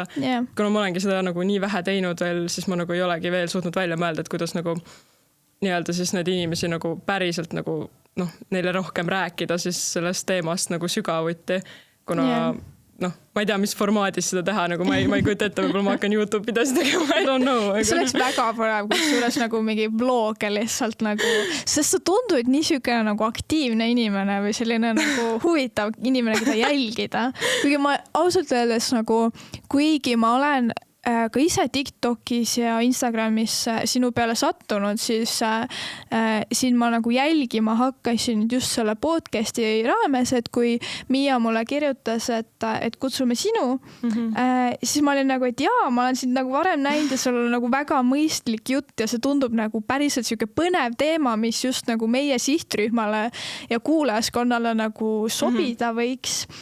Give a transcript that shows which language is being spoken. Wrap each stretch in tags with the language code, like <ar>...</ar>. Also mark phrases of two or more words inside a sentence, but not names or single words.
<et>Kuna ma olengi seda nagu nii vähe teinud veel, siis ma nagu ei olegi veel suutnud välja mõelda, et kuidas nagu nii-öelda siis neid inimesi nagu päriselt nagu neile rohkem rääkida siis sellest teemast nagu sügavuti, kuna ma ei tea, mis formaadis seda teha, nagu ma ei kujuta ette, võib-olla ma hakkan YouTube'i pidas tegema,</et> <en>I don't know.</en> <et>See oleks väga põnev, kus suures nagu mingi vlog lihtsalt nagu, sest sa tundud nii siuke nagu aktiivne inimene või selline nagu huvitav inimene, keda jälgida. Kuigi ma ausalt öeldes nagu, kuigi ma olen ka ise TikTokis ja Instagramis sinu peale sattunud, siis siin ma nagu jälgima hakkasin just selle podcasti raames, et kui Miia mulle kirjutas, et kutsume sinu, siis ma olin nagu, et ma olen sind nagu varem näinud ja sul on nagu väga mõistlik jutt ja see tundub nagu päriselt siuke põnev teema, mis just nagu meie sihtrühmale ja kuulajaskonnale nagu sobida võiks.</et>